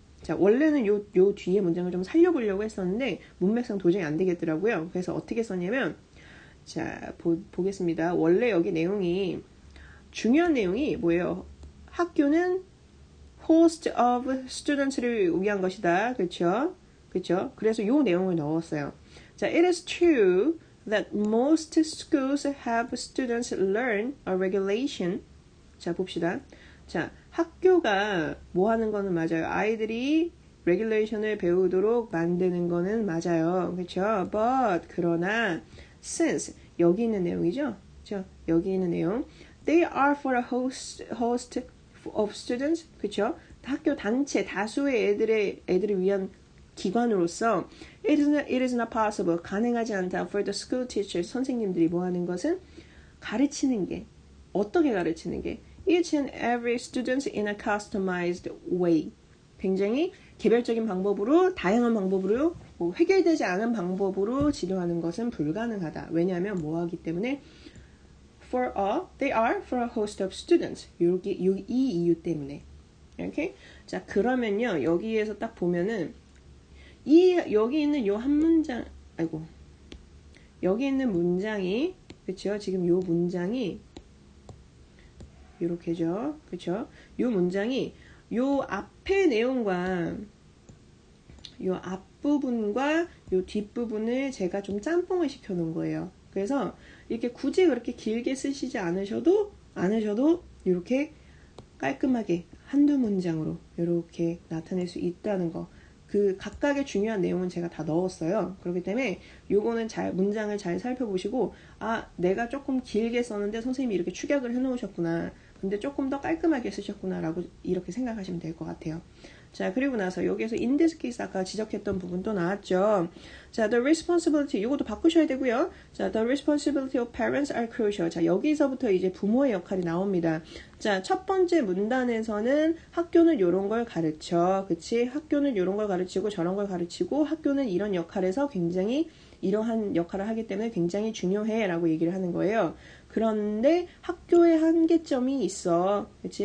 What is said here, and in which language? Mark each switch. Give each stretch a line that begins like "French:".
Korean: 자, 원래는 요 뒤에 문장을 좀 살려보려고 했었는데 문맥상 도저히 안 되겠더라고요. 그래서 어떻게 썼냐면, 자, 보겠습니다. 원래 여기 내용이, 중요한 내용이 뭐예요? 학교는
English: host of students
Korean: 를 위한 것이다. 그쵸? 그쵸? 그래서 요 내용을 넣었어요.
English: 자, it is true that most schools have students learn a regulation.
Korean: 자, 봅시다. 자, 학교가 뭐 하는 거는 맞아요. 아이들이 regulation을 배우도록 만드는 거는 맞아요. 그쵸? But, 그러나, since, 여기 있는 내용이죠? 그쵸? 여기 있는 내용.
English: They are for a host of students.
Korean: 그쵸? 학교 단체, 다수의 애들을 위한 기관으로서
English: it is not possible.
Korean: 가능하지 않다.
English: For the school teachers.
Korean: 선생님들이 뭐 하는 것은 가르치는 게, 어떻게 가르치는 게
English: each and every student in a customized way.
Korean: 굉장히 개별적인 방법으로, 다양한 방법으로, 뭐 해결되지 않은 방법으로 지도하는 것은 불가능하다. 왜냐하면 뭐 하기 때문에
English: they are for a host of students.
Korean: 이 이유 때문에. 이렇게. 자, 그러면요. 여기에서 딱 보면은 여기 있는 요 한 문장, 여기 있는 문장이, 그쵸? 지금 요 문장이 요렇게죠. 그쵸? 요 문장이 요 앞의 내용과 요 앞부분과 요 뒷부분을 제가 좀 짬뽕을 시켜 놓은 거예요. 그래서 이렇게 굳이 그렇게 길게 쓰시지 않으셔도 이렇게 깔끔하게 한두 문장으로 이렇게 나타낼 수 있다는 거. 그 각각의 중요한 내용은 제가 다 넣었어요. 그렇기 때문에 요거는 문장을 잘 살펴보시고, 아, 내가 조금 길게 썼는데 선생님이 이렇게 축약을 해 놓으셨구나. 근데 조금 더 깔끔하게 쓰셨구나 라고 이렇게 생각하시면 될 것 같아요. 자, 그리고 나서 여기에서
English: in this case
Korean: 아까 지적했던 부분 또 나왔죠. 자,
English: the responsibility,
Korean: 이것도 바꾸셔야 되고요.
English: 자, the responsibility of parents are crucial.
Korean: 자, 여기서부터 이제 부모의 역할이 나옵니다. 자, 첫 번째 문단에서는 학교는 요런 걸 가르쳐. 그치? 학교는 요런 걸 가르치고 저런 걸 가르치고 학교는 이런 역할에서 굉장히 이러한 역할을 하기 때문에 굉장히 중요해 라고 얘기를 하는 거예요. 그런데 학교에 한계점이 있어. 그치?